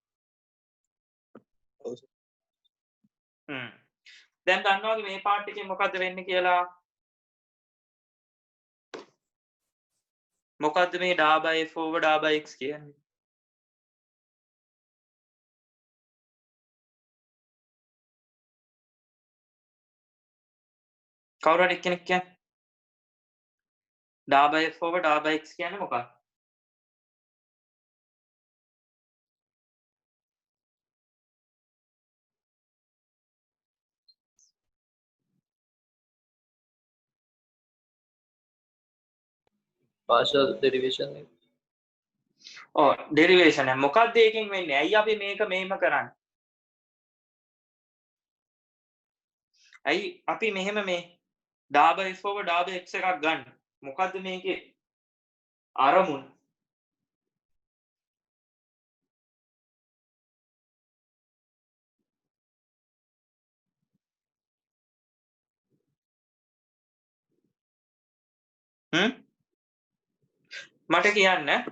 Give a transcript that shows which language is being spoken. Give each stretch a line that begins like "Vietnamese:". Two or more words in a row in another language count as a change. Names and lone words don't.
Sinhala: ඔව් සර්. දැන් දන්නවද මේ පාර්ට් එකේ මොකද්ද වෙන්නේ කියලා? මොකද්ද මේ
English: da by f over da by x
Sinhala: කියන්නේ? කවුරු හරි කෙනෙක් කියන්නේ?
English: da by f over da by x
Sinhala: කියන්නේ මොකක්ද?
English: partial derivation
Sinhala: එක. ඔව් ඩෙරිවේෂන් එක මොකක්ද ඒකෙන් වෙන්නේ? ඇයි අපි මේක මෙහෙම කරන්නේ? ඇයි අපි මෙහෙම මේ
English: da by f over da by x
Sinhala: එකක් ගන්න? මොකද්ද මේකේ අරමුණ? මට කියන්න.